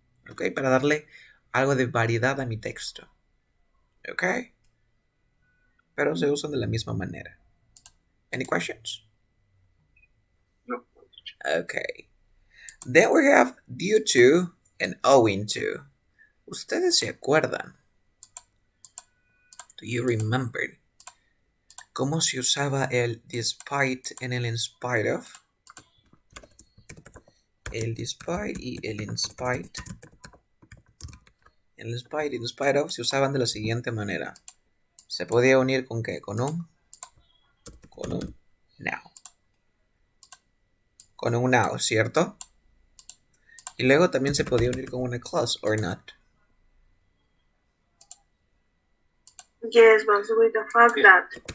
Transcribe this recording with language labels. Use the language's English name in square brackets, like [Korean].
[Spanish] Ok, para darle algo de variedad a mi texto. Ok, pero se usan de la misma manera. [English] Any questions? [Spanish] No. [English] Okay. Then we have due to and owing to. [Spanish] ¿Ustedes se acuerdan? [English] Do you remember? [Spanish] ¿Cómo se usaba el despite en el in spite of? El despite y el in spite. El despite y in spite of se usaban de la siguiente manera. Se podía unir con ¿qué? Con un now. Con un now, ¿cierto? Y luego también se podía unir con una clause [English] or not. Yes, but with the fact that.